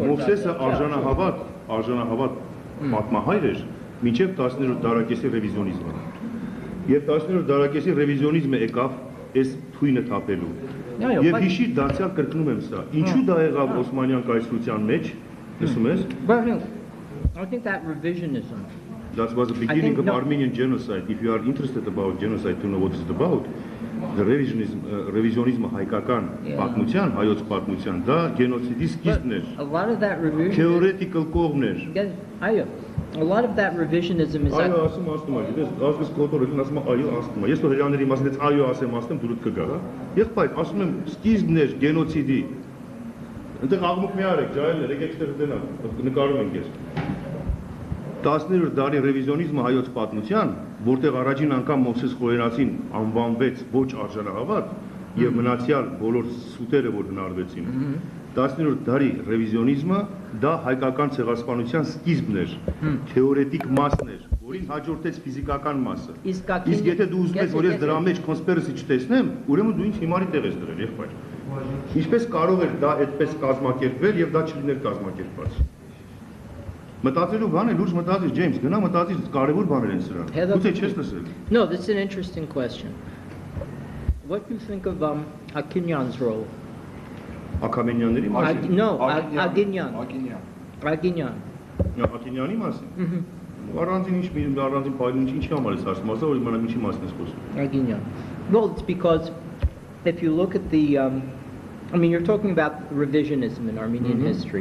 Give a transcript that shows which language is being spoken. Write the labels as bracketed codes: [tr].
[hy] Մովսեսը արժանահավատ պատմահայր էր մինչև 10-րդ դարակեսի ռևիզիոնիզմը։ Եվ 10-րդ դարակեսի ռևիզիոնիզմը եկավ այս թույնը թափելու։ Եվ հիշիր դարձյալ կրկնում եմ սա։ Ինչու դա եղավ Օսմանյան կայսրության մեջ, լսում ես։ [en] I think that revisionism. That was the beginning of Armenian genocide. If you are interested about genocide to know what it's about, the revisionism [hy] հայկական պատմության, հայոց պատմության, դա գենոցիդի սկիզբն էր։ [en] A lot of that revisionism. [hy] Theoretical կողմն էր։ [en] Այո։ A lot of that revisionism is [hy] Այո, ասում, գիտես, ազգս կոտորել, ասում այո, ասում։ Ես թող հրաների մասից այո ասեմ, դուրս կգա, հա։ Եղբայր, ասում եմ, սկիզբն էր գենոցիդի։ Այնտեղ աղմուկ մի արեք, ջահելներ, եկեք ստեղ դենանք, նկարում ենք ես։ 10-րդ դարի ռևիզիոնիզմը հայոց պատմության, որտեղ առաջին անգամ Մովսես Խորենացին անվանվեց ոչ արժանահավատ եւ մնացյալ բոլոր սուտերը որ հնարվեցին։ 10-րդ դարի ռևիզիոնիզմը դա հայկական ցեղասպանության սկիզբն էր, թեորետիկ մասն էր, որին հաջորդեց ֆիզիկական մասը։ Իսկ եթե դու ուզում ես որ ես դրա մեջ կոնսպիրասի չտեսնեմ, ուրեմն դու ինձ հիմարի տեղ ես դրել, եղբայր։ Ինչպես կարող էր դա այդպես կազմակերպվել եւ դա չլիներ կազմակերպված։ Մտածելու բան է, լուրջ մտածիր, Ջեյմս, գնա մտածիր, կարևոր բաներ են սրանք։ Գուցե չես լսել։ [en] No, this is an interesting question. What do you think of Akinyan's role. [hy] Աքամենյանների մասին։ [en] No, Aginyan. [hy] Ագինյան։ [en] Aginyan. [hy] Աքինյանի մասին։ Առանձին ինչ առանձին փայլուն ինչի համար է ասում, ասա որ իմանամ ինչի մասին ես խոսում։ [en] Aginyan. Well, it's because if you look at the, I mean, you're talking about revisionism in Armenian history.